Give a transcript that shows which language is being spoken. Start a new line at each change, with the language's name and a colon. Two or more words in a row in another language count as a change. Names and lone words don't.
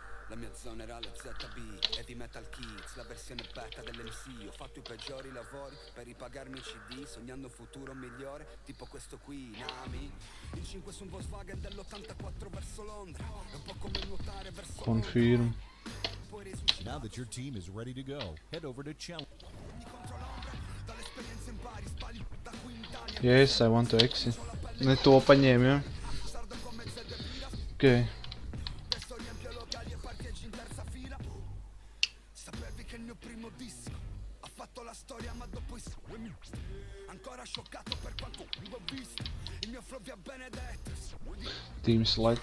Italian: La mia zona era la ZB e di Metal Kids, la versione beta dell'MC. Ho fatto i peggiori lavori per ripagarmi i CD, sognando un futuro migliore, tipo questo qui, Nami. Il 5 su un Volkswagen dell'84 verso Londra, è un po' come nuotare verso
English: Confirm. Now that your team is ready to go, head over to challenge. Yes, I want to exit.
Latvian: Ne to paņēmu, ja?
Italian: Ok. Sapevi che il mio primo disco ha fatto la storia, ma dopo ancora scioccato per quanto l'ho visto. Il mio flow vi ha benedetto.
English: Team select.